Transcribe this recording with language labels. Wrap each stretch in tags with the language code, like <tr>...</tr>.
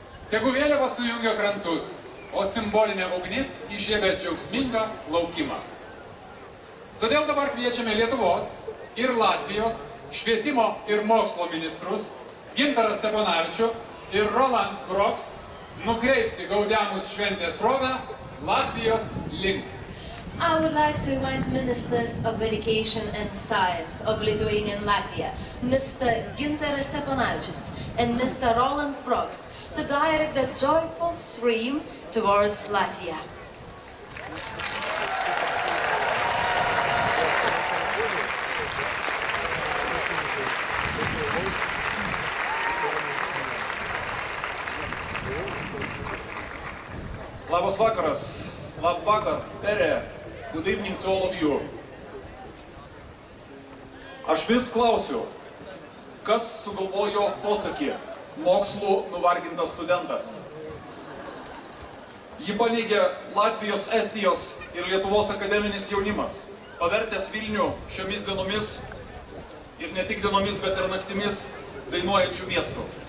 <lt>Tegu vėliava sujungia krantus, o simbolinė ugnis įžiebia džiaugsmingą laukimą. Todėl dabar kviečiame Lietuvos ir Latvijos švietimo ir mokslo ministrus Gintarą Steponavičių ir Roland Sproks nukreipti Gaudeamus šventės srovę Latvijos link.</lt> <en>I would like to invite Ministers of Education and Science of Lithuania and Latvia, Mr. Gintaras Steponavičius and Mr. Roland Sproks, to direct the joyful stream towards Latvia.</en> <lt>Labas vakaras,</lt> <en>labvakar, pere, good evening to all of you.</en> <lt>Aš vis klausiu, kas sugalvojo posakį mokslų nuvargintas studentas. Jį paneigė Latvijos, Estijos ir Lietuvos akademinis jaunimas, pavertęs Vilnių šiomis dienomis ir ne tik dienomis, bet ir naktimis dainuojančių miestų.</lt>